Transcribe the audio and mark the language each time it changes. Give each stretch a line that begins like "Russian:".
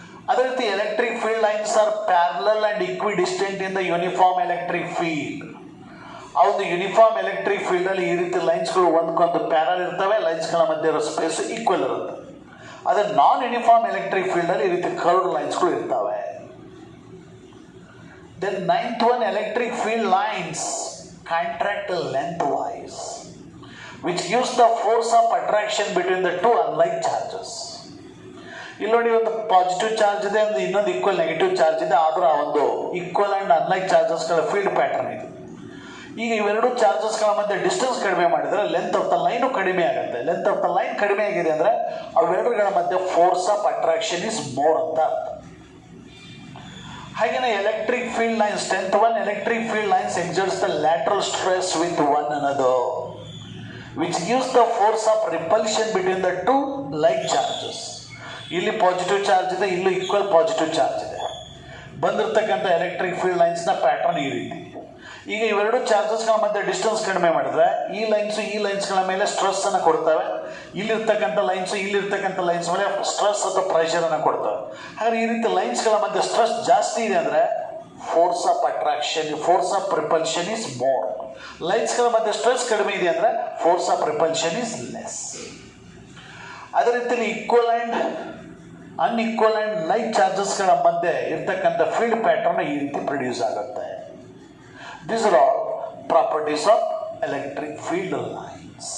Kannada: ಅದೇ ರೀತಿ
English: Electric field lines are parallel and equidistant in the uniform electric field.
Kannada: ಆ ಒಂದು ಯೂನಿಫಾರ್ಮ್ ಎಲೆಕ್ಟ್ರಿಕ್ ಫೀಲ್ಡ್ ಅಲ್ಲಿ ಈ ರೀತಿ ಲೈನ್ಸ್ಗಳು ಒಂದಕ್ಕೊಂದು ಪ್ಯಾರಲ್ ಇರ್ತವೆ, ಲೈನ್ಸ್ಗಳ ಮಧ್ಯೆ ಇರೋ ಸ್ಪೇಸ್ ಈಕ್ವಲ್ ಇರುತ್ತೆ. ಅದೇ ನಾನ್ ಯೂನಿಫಾರ್ಮ್ ಎಲೆಕ್ಟ್ರಿಕ್ ಫೀಲ್ಡ್ ಅಲ್ಲಿ ಈ ರೀತಿ ಕರ್ವ್ಡ್ ಲೈನ್ಸ್ಗಳು ಇರ್ತವೆ.
English: Then ninth one, electric field lines contract lengthwise, which gives the force of attraction between the two unlike charges.
Kannada: ಇಲ್ಲಿ ನೋಡಿ, ಒಂದು ಪಾಸಿಟಿವ್ ಚಾರ್ಜ್ ಇದೆ, ಒಂದು ಇನ್ನೊಂದು ಈಕ್ವಲ್ ನೆಗೆಟಿವ್ ಚಾರ್ಜ್ ಇದೆ, ಆದರೂ ಆ ಒಂದು
English: equal and unlike ಚಾರ್ಜಸ್ಗಳ
Kannada: field pattern ಇದೆ. ಈಗ ಇವೆರಡು ಚಾರ್ಜಸ್ಗಳ ಮಧ್ಯೆ ಡಿಸ್ಟೆನ್ಸ್ ಕಡಿಮೆ ಮಾಡಿದರೆ
English: length of the line
Kannada: ಕಡಿಮೆ ಆಗುತ್ತೆ.
English: length of the line
Kannada: ಕಡಿಮೆ ಆಗಿದೆ ಅಂದರೆ ಅವೆರಡುಗಳ ಮಧ್ಯೆ
English: force of attraction is more
Kannada: ಅಂತ ಅರ್ಥ. ಹಾಗೆಯೇ
English: Electric field lines 10th one, electric field lines exerts the lateral stress with one another, which gives the force of repulsion between the two like charges.
Kannada: ಇಲ್ಲಿ positive charge ಇದೆ, ಇಲ್ಲಿ equal positive charge ಇದೆ. ಬಂದಿರತಕ್ಕಂಥ electric field ಲೈನ್ಸ್ನ pattern ಈ ರೀತಿ. ಈಗ ಇವೆರಡು ಚಾರ್ಜಸ್ಗಳ ಮಧ್ಯೆ ಡಿಸ್ಟೆನ್ಸ್ ಕಡಿಮೆ ಮಾಡಿದ್ರೆ ಈ ಲೈನ್ಸ್ಗಳ ಮೇಲೆ ಸ್ಟ್ರೆಸ್ ಅನ್ನು ಕೊಡ್ತವೆ, ಇಲ್ಲಿರ್ತಕ್ಕಂಥ ಇಲ್ಲಿರ್ತಕ್ಕಂಥ ಲೈನ್ಸ್ ಮೇಲೆ ಸ್ಟ್ರೆಸ್ ಅಥವಾ ಪ್ರೆಷರ್ ಅನ್ನು ಕೊಡ್ತವೆ. ಹಾಗಾದ್ರೆ ಈ ರೀತಿ ಲೈನ್ಸ್ಗಳ ಮಧ್ಯೆ ಸ್ಟ್ರೆಸ್ ಜಾಸ್ತಿ ಇದೆ ಅಂದರೆ force of attraction,
English: Force of repulsion is more.
Kannada: ಲೈನ್ಸ್ಗಳ ಮಧ್ಯೆ ಸ್ಟ್ರೆಸ್ ಕಡಿಮೆ ಇದೆ ಅಂದರೆ
English: Force of repulsion is less.
Kannada: ಅದೇ ರೀತಿಯಲ್ಲಿ
English: equal and unequal and like ಚಾರ್ಜಸ್ಗಳ
Kannada: ಮಧ್ಯೆ ಇರ್ತಕ್ಕಂಥ ಫೀಲ್ಡ್ ಪ್ಯಾಟರ್ನ್ ಈ ರೀತಿ ಪ್ರೊಡ್ಯೂಸ್ ಆಗುತ್ತೆ.
English: These are all properties of electric field lines.